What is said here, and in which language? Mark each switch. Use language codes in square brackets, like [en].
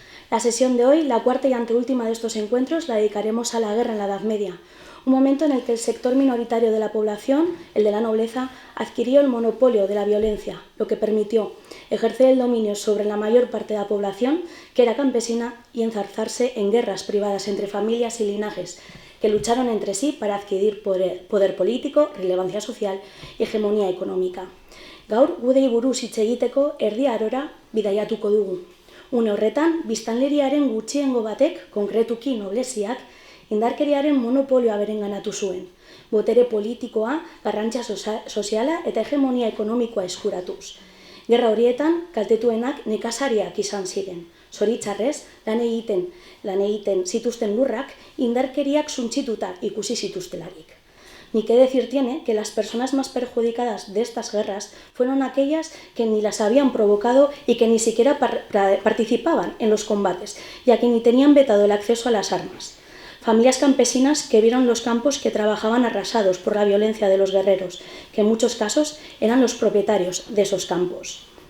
[es] La sesión de hoy, la cuarta y anteúltima de estos encuentros, la dedicaremos a la guerra en la Edad Media, un momento en el que el sector minoritario de la población, el de la nobleza, adquirió el monopolio de la violencia, lo que permitió ejercer el dominio sobre la mayor parte de la población, que era campesina, y enzarzarse en guerras privadas entre familias y linajes, que lucharon entre sí para adquirir poder político, relevancia social y hegemonía económica. [eu] Gaur, gudei buruz hitz egiteko erdi arora bidaiatuko dugu. Une horretan, biztanleriaren gutxiengo batek, konkretuki nobleziak, indarkeriaren monopolioa berenganatu zuen, botere politikoa, garrantzia soziala eta hegemonia ekonomikoa eskuratuz. Gerra horietan, kaltetuenak nekazariak izan ziren. Zoritxarrez, lan egiten zituzten lurrak, indarkeriak suntsituta ikusi zituztelarik. [es] Ni que decir tiene que las personas más perjudicadas de estas guerras fueron aquellas que ni las habían provocado y que ni siquiera participaban en los combates, ya que ni tenían vetado el acceso a las armas. Familias campesinas que vieron los campos que trabajaban arrasados por la violencia de los guerreros, que en muchos casos eran los propietarios de esos campos.